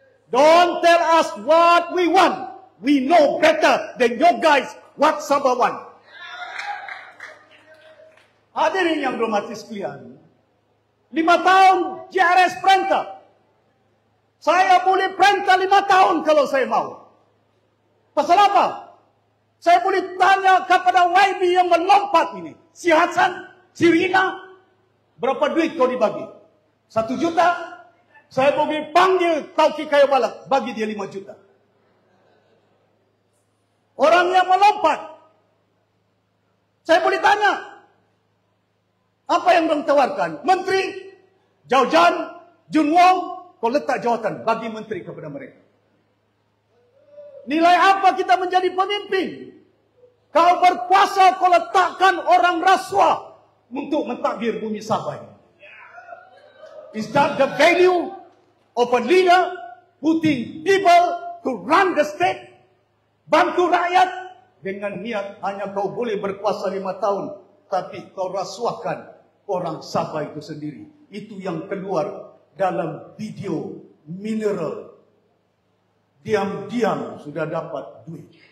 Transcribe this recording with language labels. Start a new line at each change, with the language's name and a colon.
English: Don't tell us what we want. We know better than you guys what Sabah want.
Malay: Hadirin yang berhormat sekalian. 5 tahun JRS perintah. Saya boleh perintah 5 tahun kalau saya mau. Pasal apa? Saya boleh tanya kepada YB yang melompat ini. Si Hasan, si Rina, berapa duit kau dibagi? 1 juta? Saya boleh panggil Taufiq Kayobalak, bagi dia 5 juta. Orang yang melompat. Saya boleh tanya. Apa yang mereka tawarkan? Menteri, Jaujan, Jun Wong, kau letak jawatan, bagi menteri kepada mereka. Nilai apa kita menjadi pemimpin? Kau berkuasa, kau letakkan orang rasuah untuk mentadbir bumi Sabah ini.
English: Is that the value of a leader putting people to run the state?
Malay: Bantu rakyat dengan niat hanya kau boleh berkuasa 5 tahun. Tapi kau rasuahkan orang Sabah itu sendiri. Itu yang keluar dalam video mineral. Diam-diam sudah dapat duit.